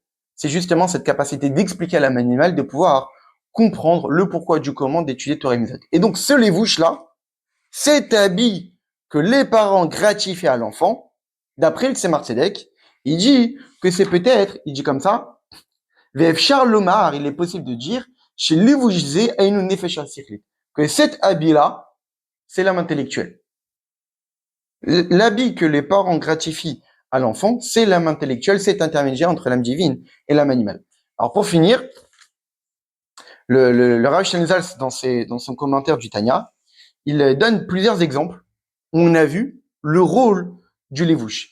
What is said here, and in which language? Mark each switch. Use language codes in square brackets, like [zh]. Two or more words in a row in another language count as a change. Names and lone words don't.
[fr] C'est justement cette capacité d'expliquer à l'âme animale de pouvoir comprendre le pourquoi du comment d'étudier Torah et Mizot. Et donc ce levouche-là, cet habit que les parents gratifient à l'enfant, d'après le Tzemar Tzedek, il dit que c'est peut-être, il dit comme ça, [he] ואפשר לומר, [fr] il est possible de dire, [he] שלבוש זה הינו נפש השכלית, [fr] que cet habit-là, c'est l'âme intellectuelle. L'habit que les parents gratifient à l'enfant, c'est l'âme intellectuelle, c'est intermédiaire entre l'âme divine et l'âme animale. Alors pour finir, le Rav Shenzal, dans son commentaire du Tanya, il donne plusieurs exemples où on a vu le rôle du levouche.